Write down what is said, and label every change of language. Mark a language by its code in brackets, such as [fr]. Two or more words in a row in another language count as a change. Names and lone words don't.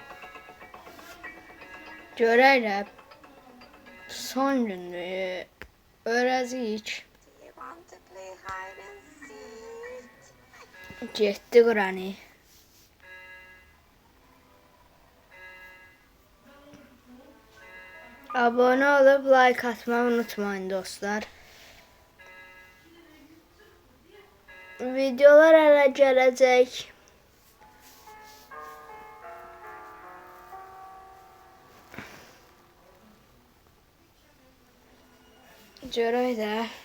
[az] Görərəm. Son gündür. Öyrəzik. Getdi Granny. [tr] Abone olup like atmayı unutmayın dostlar. [az] Videolar hələ gələcək. Görək də.